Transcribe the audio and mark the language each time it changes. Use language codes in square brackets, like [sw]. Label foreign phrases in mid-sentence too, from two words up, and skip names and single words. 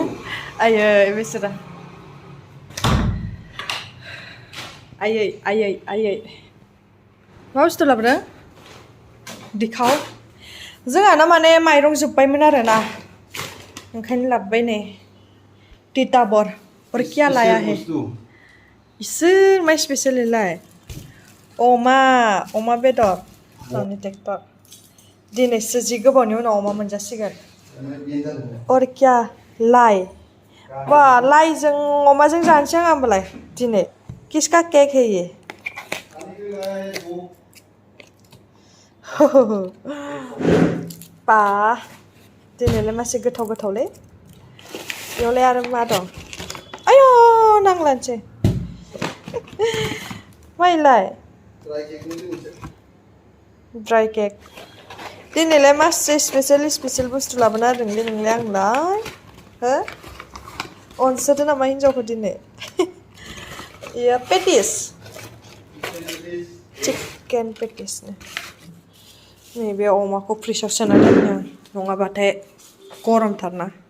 [brx] आयै बेसोरा आयै मा बुस्थु लाबोदों दिखाव जोंहाना माने माइरं जोब्बायमोन आरोना ओंखायनो लाबोबाय नै टिटाबर [hi] और क्या लाया है [brx] इसोर मा स्पेशल लाय अमा बेदर गावनि ट्रेक्टर दिनैसो जि गोबावनि उनाव अमा मोनजासिगोन [hi] और क्या [brx] लाइ बा लाइजों अमाजों जानोसै आं होमबालाय दिनै [hi] किसका केक है ये [brx] बा दिनैलाय मासे गोथावलै बेयावलाय आरो मा दं आय' नांलानोसै माइलाय ड्राई केक दिनैलाय मासे स्पेसियेल बुस्थु लाबोना होदोंलै नोंलाय आंलाय हो अनसोदो नामा हिन्जावखौ दिनै इयो पेटिस चिकेन पेटिस नैबे अमाखौ फ्रिजआव सोना दोनो नङाबाथाय गरमथारना